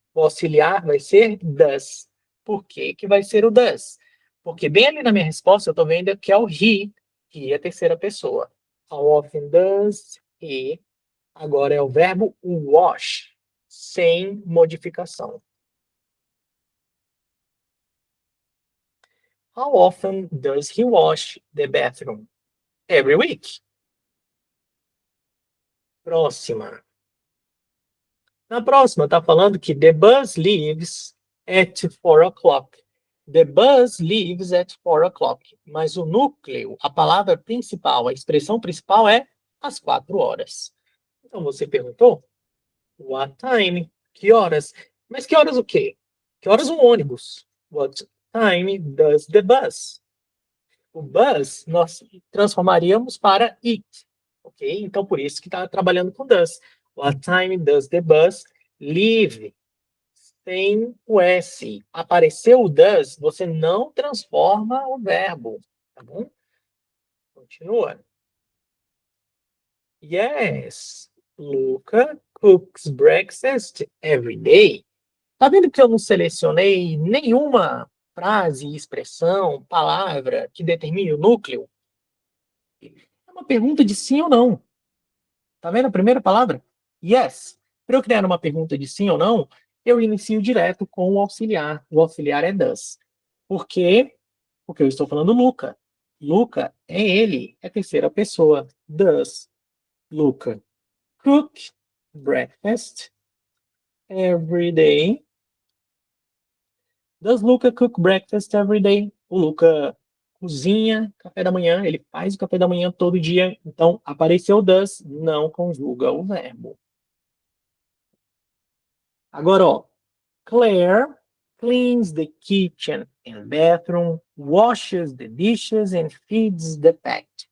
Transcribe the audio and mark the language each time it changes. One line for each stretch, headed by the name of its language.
Portuguese: O auxiliar vai ser does. Por que que vai ser o does? Porque bem ali na minha resposta eu estou vendo que é o he, que é a terceira pessoa.
English: How often does he?
Portuguese: Agora é o verbo wash, sem modificação.
English: How often does he wash the bathroom? Every week.
Portuguese: Próxima. Na próxima, está falando que
English: the bus leaves at 4 o'clock. The bus leaves at 4 o'clock.
Portuguese: Mas o núcleo, a palavra principal, a expressão principal é às 4 horas. Então você perguntou,
English: what time?
Portuguese: Que horas? Mas que horas o quê? Que horas o ônibus?
English: What time does the bus?
Portuguese: O bus nós transformaríamos para it, ok? Então por isso que está trabalhando com does.
English: What time does the bus leave?
Portuguese: Tem o S. Apareceu o does, você não transforma o verbo, tá bom? Continua.
English: Yes, Luca cooks breakfast every day.
Portuguese: Tá vendo que eu não selecionei nenhuma frase, expressão, palavra que determine o núcleo? É uma pergunta de sim ou não. Tá vendo a primeira palavra?
English: Yes.
Portuguese: Para eu criar uma pergunta de sim ou não, eu inicio direto com o auxiliar. O auxiliar é does. Por quê? Porque eu estou falando Luca. Luca é ele, é a terceira pessoa.
English: Does Luca cook breakfast every day? Does Luca cook breakfast every day?
Portuguese: O Luca cozinha café da manhã, ele faz o café da manhã todo dia. Então, apareceu does, não conjuga o verbo. Agora, ó,
English: Claire cleans the kitchen and bathroom, washes the dishes and feeds the pet.